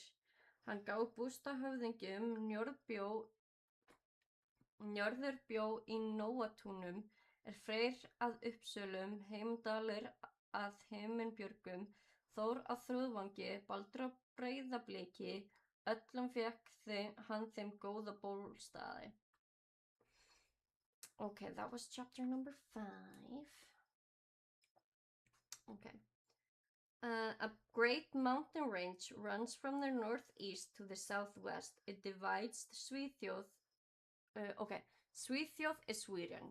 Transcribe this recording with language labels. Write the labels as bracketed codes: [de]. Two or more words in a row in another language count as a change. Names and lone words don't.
[is] Hann gaf bústað höfðingjum. Njörður bjó í Nóatúnum, Freyr að Uppsölum, Heimdallur að Himinbjörgum, Þór á Þrúðvangi, Baldur á Breiðabliki, öllum fékk hann þeim góða bólstaði. [en] Okay, that was chapter number 5. Okay. A great mountain range runs from the northeast to the southwest. It divides the Svíþjóð. Okay, Svíþjóð is Sweden.